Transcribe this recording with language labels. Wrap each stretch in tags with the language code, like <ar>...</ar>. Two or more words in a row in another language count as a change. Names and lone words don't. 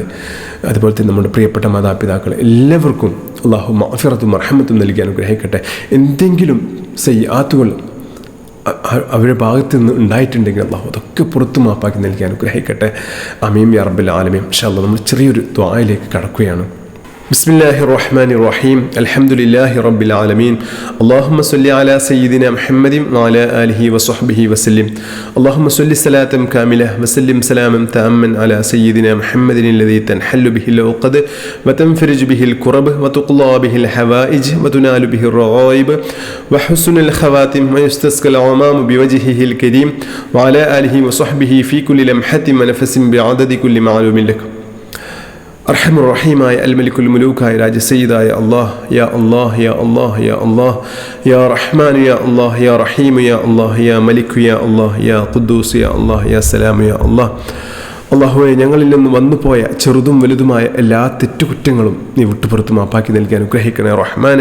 <ml>അതുപോലെ തന്നെ നമ്മുടെ പ്രിയപ്പെട്ട മാതാപിതാക്കൾ എല്ലാവർക്കും അള്ളാഹു മഗ്ഫിറത്തും റഹ്മത്തും നൽകി അനുഗ്രഹിക്കട്ടെ. എന്തെങ്കിലും സയ്യാത്തുകൾ അവരുടെ ഭാഗത്ത് നിന്ന് ഉണ്ടായിട്ടുണ്ടെങ്കിൽ അള്ളാഹു അതൊക്കെ പുറത്തു മാപ്പാക്കി നൽകി അനുഗ്രഹിക്കട്ടെ.</ml> <ar>آمين يا رب العالمين. إن شاء الله</ar> <ml>നമ്മൾ ചെറിയൊരു ദുആയിലേക്ക് കടക്കുകയാണ്.</ml> <ar>بسم الله الرحمن الرحيم. الحمد لله رب العالمين. اللهم صل على سيدنا محمد وعلى آله وصحبه وسلم. اللهم صل صلاة كاملة وسلم سلاما تاما على سيدنا محمد الذي تنحل به العقد وتنفرج به الكرب وتقضى به الحوائج وتنال به الرغائب وحسن الخواتم ويستسقى الغمام بوجهه الكريم وعلى آله وصحبه في كل لمحة ونفس بعدد كل معلوم لك.</ar> <ml>അർഹമുർ റഹീമായ അൽമലിക്കുൽ മുലൂക്കായ രാജസയ്യിദായ</ml> <ar>الله، يا الله يا الله يا الله يا رحمن يا الله يا رحيم يا الله يا مالك يا الله يا قدوس يا الله يا سلام يا الله.</ar> <ml>അള്ളാഹുവെ, ഞങ്ങളിൽ നിന്ന് വന്നുപോയ ചെറുതും വലുതുമായ എല്ലാ തെറ്റുകുറ്റങ്ങളും നീ വിട്ടുപുറത്ത് മാപ്പാക്കി നൽകി അനുഗ്രഹിക്കണേ റഹ്മാനെ.</ml>